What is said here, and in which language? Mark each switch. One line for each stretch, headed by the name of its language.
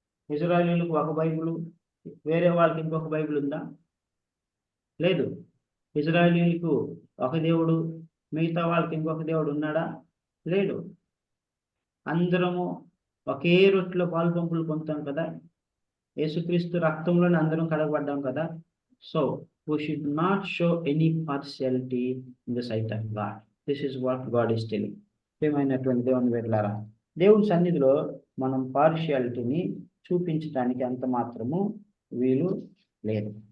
Telugu: ఇజ్రాయేలీలకు ఒక బైబిల్, వేరే వాళ్ళకి ఇంకొక బైబిల్ ఉందా? లేదు. ఇజ్రాయేలీలకు ఒక దేవుడు, మిగతా వాళ్ళకి ఇంకొక దేవుడు ఉన్నాడా? లేడు. అందరము ఒకే రొట్టెలో పాల్పంపులు పొందుతాం కదా. యేసుక్రీస్తు రక్తంలోనే అందరం కడగబడ్డాం కదా.
English: So we should not show any partiality in the sight of God. This is what God is telling.
Telugu: ప్రియమైనటువంటి దేవుని బిడ్డలారా, దేవుని సన్నిధిలో మనం పార్షియాలిటీని చూపించడానికి ఎంత మాత్రము వీలు లేదు.